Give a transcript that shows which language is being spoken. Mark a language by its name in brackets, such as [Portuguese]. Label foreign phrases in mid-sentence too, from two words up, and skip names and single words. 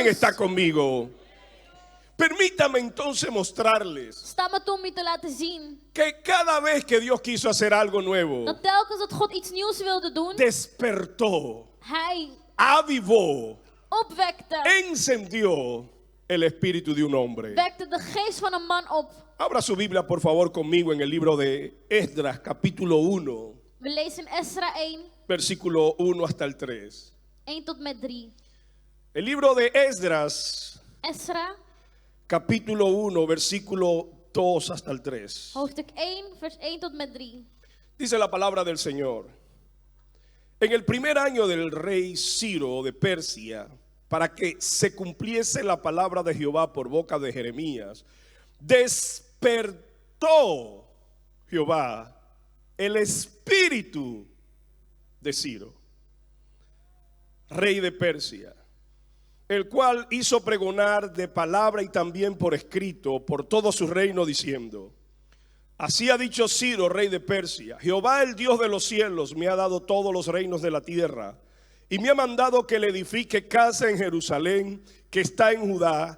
[Dutch] niveaus. [Spanish] está conmigo. Permítame entonces mostrarles [Dutch] Sta me toe om je te laten zien [Spanish] que cada vez que Dios quiso hacer algo nuevo, [Dutch] dat telkens dat God iets nieuws wilde doen, [Spanish] despertó, [Dutch] Hij [Spanish] avivó, [Dutch] opwekte, [Spanish] encendió el espíritu de un hombre. [Dutch] wekte de geest van een man op. [Spanish] Abra su Biblia por favor conmigo en el libro de Esdras, capítulo 1, [Dutch] We lezen Esra 1, [Spanish] versículo 1 hasta el 3. [Dutch] 1 tot met 3. [Spanish] El libro de Esdras, [Dutch] Esra, [Spanish] capítulo 1, versículo 2 hasta el 3. [Dutch] hoofdstuk 1, vers 1 tot met 3. [Spanish] Dice la palabra del Señor. En el primer año del rey Ciro de Persia, para que se cumpliese la palabra de Jehová por boca de Jeremías, despertó Jehová el espíritu de Ciro, rey de Persia, el cual hizo pregonar de palabra y también por escrito por todo su reino, diciendo: así ha dicho Ciro, rey de Persia: Jehová, el Dios de los cielos, me ha dado todos los reinos de la tierra, y me ha mandado que le edifique casa en Jerusalén, que está en Judá.